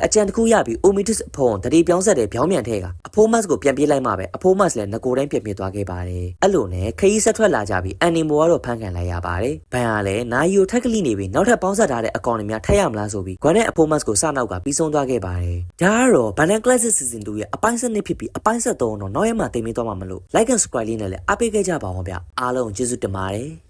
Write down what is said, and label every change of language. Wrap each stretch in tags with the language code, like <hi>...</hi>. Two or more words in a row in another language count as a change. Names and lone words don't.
<my>အကြံတစ်ခုရပြီး Omitis အဖုံးတတိပြောင်းဆက်တဲ့ပြောင်းမြန်ထဲကအဖိုးမတ်ကိုပြန်ပြေးလိုက်မှပဲအဖိုးမတ်လည်းငကိုတိုင်းပြန်ပြေးသွားခဲ့ပါတယ်အဲ့လိုနဲ့ခရီးဆက်ထွက်လာကြပြီးအန်နီမိုကတော့ဖမ်းခံလိုက်ရပါတယ်ဘန်ကလည်းနာယီကိုထက်ကလိနေပြီးနောက်ထပ်ပေါင်းဆက်ထားတဲ့အကောင်တွေများထက်ရမလားဆိုပြီးဂွမ်နဲ့အဖိုးမတ်ကိုစနောက်ကပြီးဆုံးသွားခဲ့ပါတယ်ဒါကတော့ Banana Classic Season 2 ရဲ့အပိုင်း7ဖြစ်ပြီးအပိုင်း7တော့နောက်ရက်မှာတင်ပေးသွားမှာမလို့</my> <en>like and subscribe</en> <my>လေးနဲ့လည်းအားပေးခဲ့ကြပါအောင်ဗျအားလုံးကျေးဇူးတင်ပါတယ်</my>